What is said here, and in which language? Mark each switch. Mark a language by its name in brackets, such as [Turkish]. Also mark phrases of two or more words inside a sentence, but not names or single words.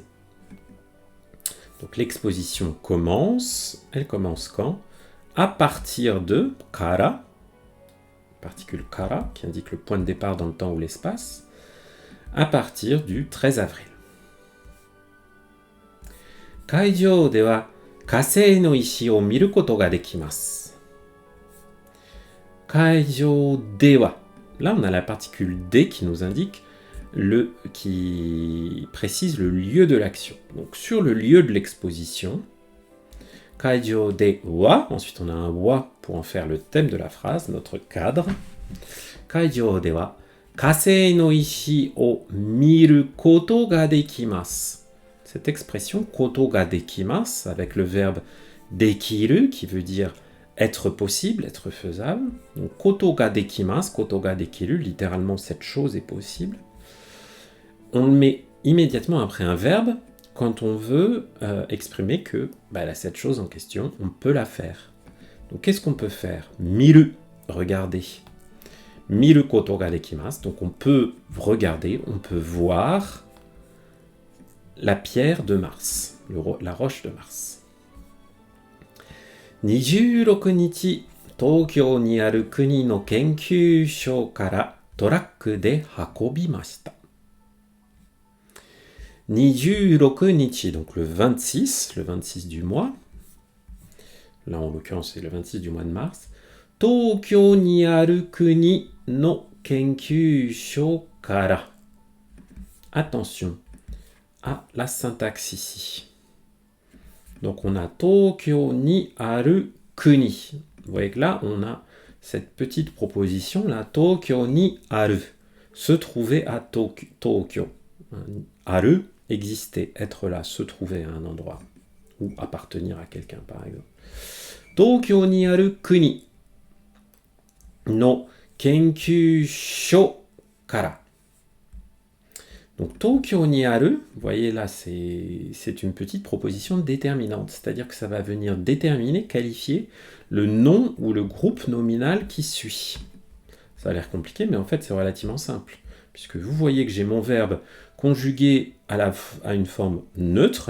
[French] Donc l'exposition commence. Elle commence quand? À partir de kara, particule kara, qui indique le point de départ dans le temps ou l'espace, à partir du 13 avril. [Japanese] 会場では火星の石を見ることができます. 会場では. [French] Là, on a la particule de qui nous indique qui précise le lieu de l'action. Donc, sur le lieu de l'exposition, [Japanese] 会場では, [French] ensuite on a un wa pour en faire le thème de la phrase, notre cadre. [Japanese] 会場では火星の石を見ることができます. [French] Cette expression [Japanese] ことができます [French] avec le verbe dekiru qui veut dire être possible, être faisable. [Japanese] Donc ことができます、ことができる, [French] littéralement cette chose est possible. On le met immédiatement après un verbe quand on veut exprimer que cette chose en question, on peut la faire. Donc qu'est-ce qu'on peut faire? Miru, regarder. [Japanese] 見ることができます, [French] donc on peut regarder, on peut voir la pierre de Mars. la roche de Mars. [Japanese] 26 日、東京にある国の研究所からトラックで運びました。26日, [French] donc le 26 du mois. Là, en l'occurrence, c'est le 26 du mois de mars. [Japanese] 東京にある国の研究所から. [French] Attention à la syntaxe ici. Donc, on a [Japanese] 東京にある国. [French] Vous voyez que là, on a cette petite proposition là. [Japanese] 東京にある. [French] Se trouver à Tokyo. Aru, exister, être là, se trouver à un endroit. Ou appartenir à quelqu'un, par exemple. [Japanese] 東京にある国の研究所から. [French] Donc, [Japanese] 東京にある, [French] vous voyez là, c'est une petite proposition déterminante. C'est-à-dire que ça va venir déterminer, qualifier le nom ou le groupe nominal qui suit. Ça a l'air compliqué, mais en fait, c'est relativement simple. Puisque vous voyez que j'ai mon verbe conjugué à une forme neutre.